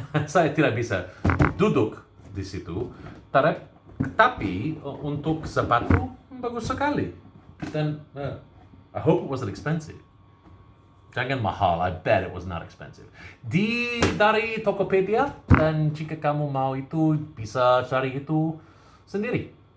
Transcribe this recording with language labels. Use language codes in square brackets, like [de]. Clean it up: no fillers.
[id] Saya tidak bisa duduk di situ. Tapi untuk sepatu bagus sekali. [en] Then I hope it wasn't expensive. [id] Jangan mahal. [en] I bet it was not expensive. [id] Dari Tokopedia, dan jika kamu mau itu bisa cari itu sendiri.